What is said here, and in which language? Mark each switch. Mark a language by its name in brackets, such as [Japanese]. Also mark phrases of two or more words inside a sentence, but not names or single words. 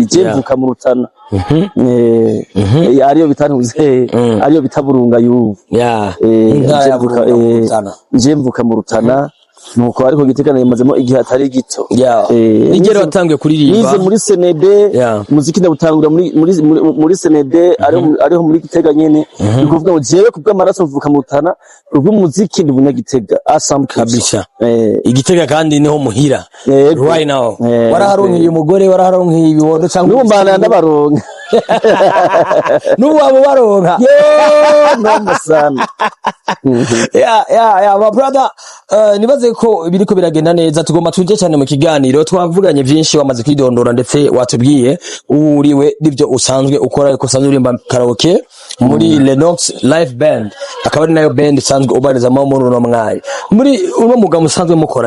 [Rundi] Je mvuka mu Rutana ariyo bitantuze ariyo bitaburunga y'ubu je mvuka mu Rutana nuko ariko Gitega namazemo igihe atari gito. Nigero watangiye kuririmba nize muri CND muziki ndabutangura muri CND ariho muri Gitega nyene. Nikuvuga ngo jewe kubw'amaraso mvuka mu Rutana, ubw'umuziki ndi Munyagitega kabisa. Igitega kandi niho muhira [English] right now. [Rundi] Waraharonkeye umugore, waraharonkeye ibibondo cyangwa numbana ndabaronka nubu abo baronka namusana. [English] My brother, [Rundi] nibaze ko biriko biragenda neza. Tugomba tuje cyane mu kiganiro, twavuganye byinshi, wamaze kwidondora ndetse watubwiye uriwe nibyo usanzwe ukora, ariko usanzwe urimba karaoke muri Lenox Live Band, akaba ari nayo band isanzwe ubariza mu no mwari muri uno mugabo musanzwe mukora.